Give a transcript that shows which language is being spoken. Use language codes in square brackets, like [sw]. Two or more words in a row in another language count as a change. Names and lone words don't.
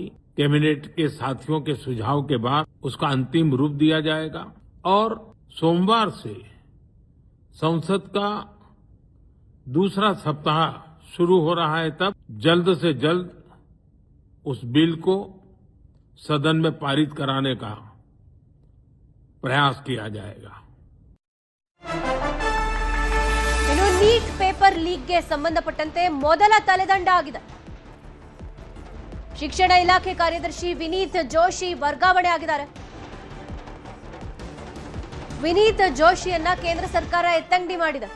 [hi] कैबिनेट के साथियों के सुझाव के बाद उसका अंतिम रूप दिया जाएगा और सोमवार से संसद का दूसरा सप्ताह शुरू हो रहा है. तब जल्द से जल्द उस बिल को सदन में पारित कराने का प्रयास किया जाएगा. [kn] ಇನ್ನು ನೀಟ್ ಪೇಪರ್ ಲೀಕ್ಗೆ ಸಂಬಂಧಪಟ್ಟಂತೆ ಮೊದಲ ತಲೆದಂಡ ಆಗಿದೆ. ಶಿಕ್ಷಣ ಇಲಾಖೆ ಕಾರ್ಯದರ್ಶಿ ವಿನೀತ್ ಜೋಶಿ ವರ್ಗಾವಣೆ ಆಗಿದ್ದಾರೆ. ವಿನೀತ್ ಜೋಶಿಯನ್ನ ಕೇಂದ್ರ ಸರ್ಕಾರ ಎತ್ತಂಗಡಿ ಮಾಡಿದೆ.